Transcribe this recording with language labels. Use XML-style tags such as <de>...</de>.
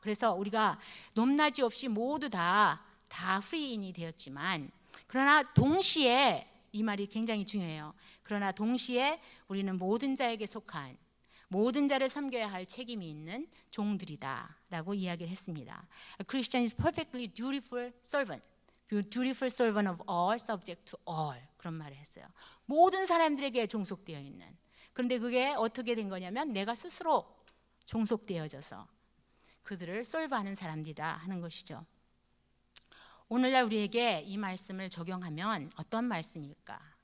<ko>그래서 우리가 높낮이 없이 모두 다 프리인이 되었지만, 그러나 동시에 이 말이 굉장히 중요해요. 그러나 동시에 우리는 모든 자에게 속한, 모든 자를 섬겨야 할 책임이 있는 종들이다 라고 이야기를 했습니다.</ko> <en>A Christian is perfectly dutiful servant, dutiful servant of all, subject to all.</en> <ko>그런 말을 했어요. 모든 사람들에게 종속되어 있는. 그런데 그게 어떻게 된 거냐면, 내가 스스로 종속되어져서 그들을 솔브하는 사람들이다 하는 것이죠. 오늘날 우리에게 이 말씀을 적용하면 어떤 말씀일까?</ko>